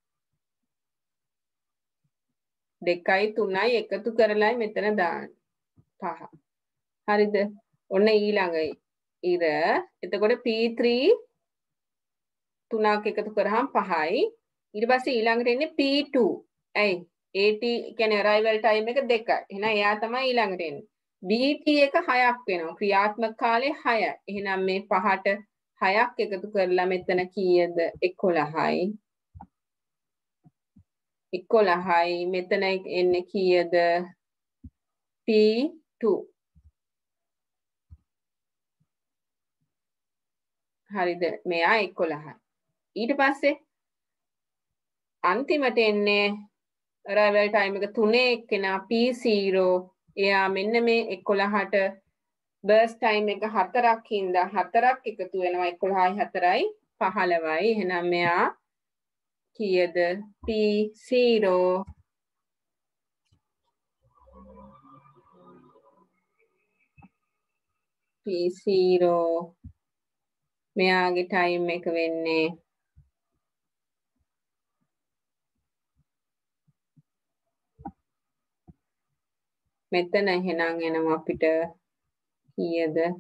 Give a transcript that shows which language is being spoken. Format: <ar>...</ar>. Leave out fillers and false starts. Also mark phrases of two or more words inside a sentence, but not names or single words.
<si>2යි 3යි එකතු කරලායි මෙතන දාන්නේ 5. හරිද? ඔන්න ඊළඟ ඉර. එතකොට P3 3ක් එකතු කරාම 5යි. ඊට පස්සේ ඊළඟට එන්නේ P2. ඇයි? AT කියන්නේ</si> <en>arrival time</en> <si>එක 2යි. එහෙනම් එයා තමයි ඊළඟට එන්නේ. BT එක 6ක් වෙනවා. ක්‍රියාත්මක කාලය 6යි. එහෙනම් මේ 5ට 6ක් එකතු කරලා මෙතන කීයද? 11යි. 11යි. මෙතන එන්නේ කීයද? P2. හරිද? මෙයා 11යි. ඊට පස්සේ අන්තිමට එන්නේ</si> <en>arrival time</en> <si>එක 3 එක්කෙනා P0. එයා මෙන්න මේ 11ට</si> <en>burst time</en> <si>එක 4ක් හින්දා 4ක් එකතු වෙනවා. 11යි 4යි 15යි. එහෙනම් මෙයා කීයද? P0. P0 මෙයාගේ time එක වෙන්නේ මෙතන එහෙනම් එනවා අපිට කීයද?</si>